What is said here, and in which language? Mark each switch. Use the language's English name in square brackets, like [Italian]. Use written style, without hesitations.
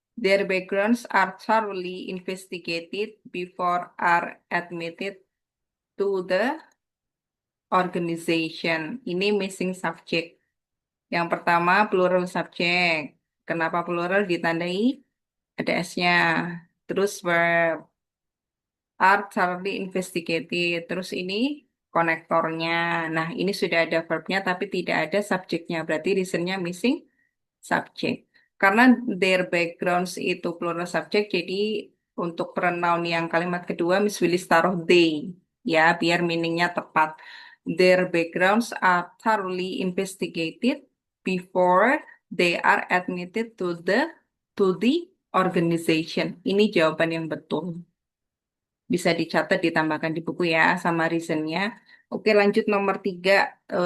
[English] Their backgrounds are thoroughly investigated before are admitted to the organization. [Indonesian] Ini missing subject. Yang pertama plural subject. Kenapa plural ditandai? Ada S-nya. Terus verb are thoroughly investigated. Terus ini konektornya. Nah, ini sudah ada verbnya tapi tidak ada subjeknya. Berarti reasonnya missing subject. Karena [English] their backgrounds [Indonesian] itu plural subject, jadi untuk pronoun yang kalimat kedua Miss Willis taruh they, ya biar meaningnya tepat. [English] Their backgrounds are thoroughly investigated before they are admitted to the organization. [Indonesian] Ini jawaban yang betul. Bisa dicatat, ditambahkan di buku ya sama reasonnya. Oke, lanjut nomor 3.